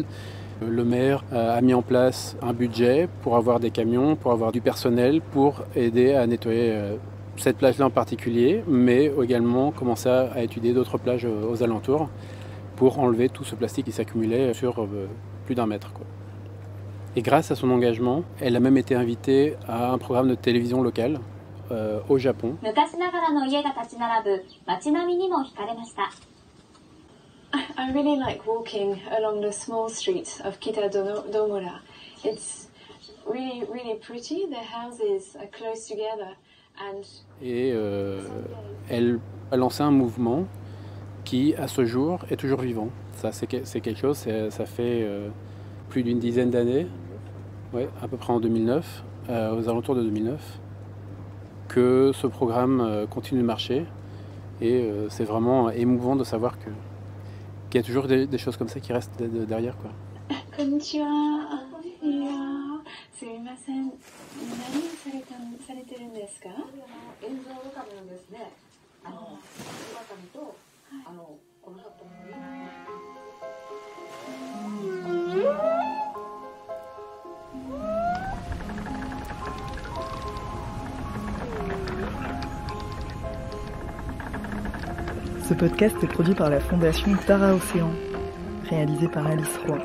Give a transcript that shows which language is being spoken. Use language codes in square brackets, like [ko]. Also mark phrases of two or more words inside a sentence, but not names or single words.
[fr] Le maire a mis en place un budget pour avoir des camions, pour avoir du personnel, pour aider à nettoyer cette plage-là en particulier, mais également commencer à étudier d'autres plages aux alentours pour enlever tout ce plastique qui s'accumulait sur plus d'1 mètre, quoi. Et grâce à son engagement, elle a même été invitée à un programme de télévision local au Japon. [en] I really like walking along the small streets of Kitadomura. It's really, really pretty. The houses are close together. [fr] Et elle a lancé un mouvement qui, à ce jour, est toujours vivant. Ça, c'est quelque chose, ça fait plus d'une dizaine d'années, ouais, à peu près en 2009, aux alentours de 2009, que ce programme continue de marcher. Et c'est vraiment émouvant de savoir qu'il y a toujours des choses comme ça qui restent derrière, quoi. [ja] Konnichiwa. すみません。何されてるんですか? 演奏係なんですね。姿とこの里 [fr] Ce podcast est produit par la Fondation Tara Océan, réalisé par Alice Roy.